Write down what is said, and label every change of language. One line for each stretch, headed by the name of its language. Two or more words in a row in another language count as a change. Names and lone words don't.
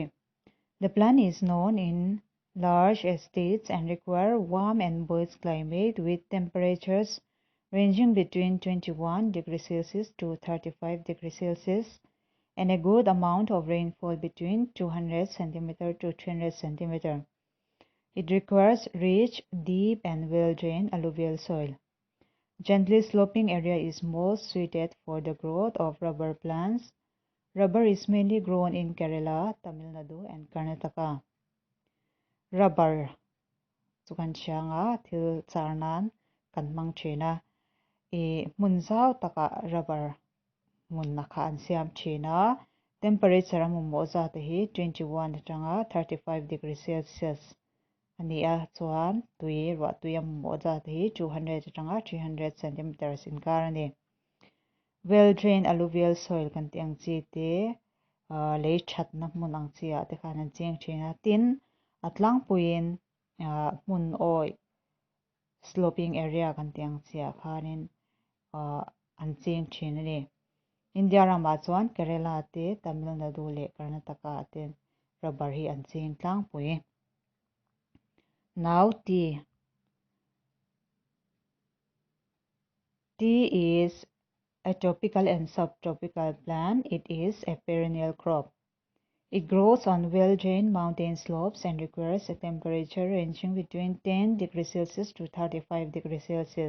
English: The plant is known in large estates and require warm and moist climate with temperatures ranging between 21 degrees Celsius to 35 degrees Celsius and a good amount of rainfall between 200 cm to 300 cm. It requires rich, deep and well-drained alluvial soil. Gently sloping area is most suited for the growth of rubber plants. Rubber is mainly grown in Kerala, Tamil Nadu and Karnataka.
Mizo: Rubber chukan chianga thil charnan kan mang thina mun zau taka rubber mun nakha an siam thina temperature mo za te hi 21 tanga 35
English: degrees Celsius
Mizo: ani a chuan tui ro tuyam mo za te hi 200 tanga 300 centimeters in karani well
English: drained alluvial soil
Mizo: kan tiang chi te lei that na mun ang chia te khan an cheng thina tin atlang puin mun oi
English: sloping area
Mizo: kan tiang chia khanin an cheng thina ni India rama chuan Kerala te Tamil Nadu le Karnataka te rubber hi an cheng tlang pui
English: Now tea is a tropical and subtropical plant. It is a perennial crop. It grows on well-drained mountain slopes and requires a temperature ranging between 10 degrees Celsius to 35 degrees Celsius.